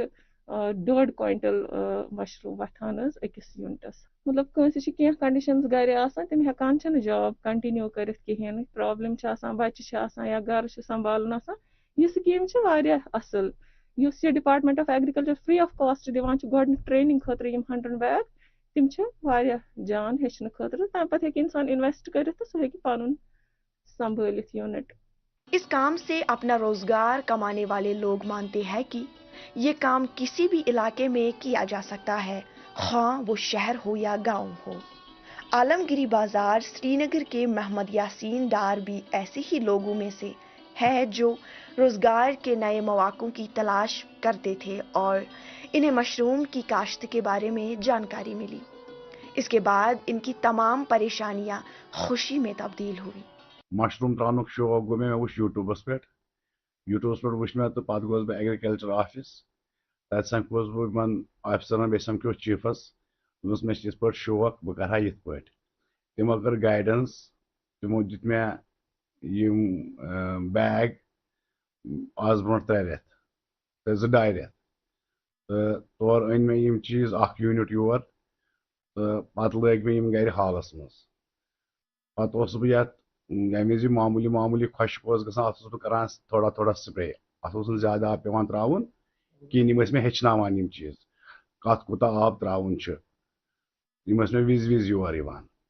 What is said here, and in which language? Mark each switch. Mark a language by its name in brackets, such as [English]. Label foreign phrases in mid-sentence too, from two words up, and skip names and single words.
[Kashmiri] 1.5 کوینٹل مشروٗم وۄتھان حظ أکِس یوٗنٹس مطلب کٲنٛسہِ چھِ کینٛہہ کنڈِشنز گرِ آسان تِم ہٮ۪کان چھِنہٕ [English] job continue [Kashmiri] کٔرِتھ کِہیٖنۍ پرٛابلِم چھِ آسان بچہِ چھِ آسان یا گرٕ چھُ سنبھالُن آسان یہِ سکیٖم چھِ واریاہ اصٕل یُس یہِ [English] department of agriculture free of cost [Kashmiri] دِوان چھُ گۄڈنیُک ٹریننگ خٲطرٕ یِم 100 بیگ تِم چھِ واریاہ جان ہیٚچھنہٕ خٲطرٕ تمہِ پتہٕ ہیٚکہِ انسان انویسٹ کٔرِتھ تہٕ سُہ ہیٚکہِ پنُن سنبھٲلِتھ یوٗنٹ. [Urdu] اس کام سے اپنا روزگار کمانے والے لوگ مانتے ہیں کہ یہ کام کسی بھی علاقے میں کیا جا سکتا ہے خواہ وہ شہر ہو یا گاؤں ہو. عالمگیری بازار سری نگر کے محمد یاسین ڈار بھی ایسے ہی لوگوں میں سے ہے جو روزگار کے نئے مواقع کی تلاش کرتے تھے اور انہیں مشروم کی کاشت کے بارے میں جانکاری ملی. اس کے بعد ان کی تمام پریشانیاں خوشی میں تبدیل ہوئی. [Kashmiri] مشروم ترٛاونُک شوق گوٚو مےٚ وُچھ یوٗٹیوٗبَس پٮ۪ٹھ وُچھ مےٚ تہٕ پَتہٕ گوس بہٕ [English] agriculture office [Kashmiri] تَتہِ سَمکھوس بہٕ یِمن آفِسرن بیٚیہِ سَمکھیوس چیٖفَس دوٚپمَس مےٚ چھِ یِتھ پٲٹھۍ شوق بہٕ کَرٕ ہا یِتھ پٲٹھۍ تِمو کٔر گایڈَنس تِمو دیُت مےٚ یِم بیگ آز برونٛٹھ 3 رٮ۪تھ تہٕ 2.5 رٮ۪تھ تہٕ تورٕ أنۍ مےٚ یِم چیٖز 1 یوٗنِٹ یور تہٕ پَتہٕ لٲگۍ مےٚ یِم گرِ حالَس منٛز پَتہٕ اوسُس بہٕ یَتھ ییٚمہِ وِزِ معموٗلی خۄشک اوس گژھان اَتھ اوسُس بہٕ کَران تھوڑا سپرے اَتھ اوس نہٕ زیادٕ آب پٮ۪وان ترٛاوُن کِہیٖنۍ یِم ٲسۍ مےٚ ہیٚچھناوان یِم چیٖز کَتھ کوٗتاہ آب ترٛاوُن چھُ یِم ٲسۍ مےٚ وِزِ یور یِوان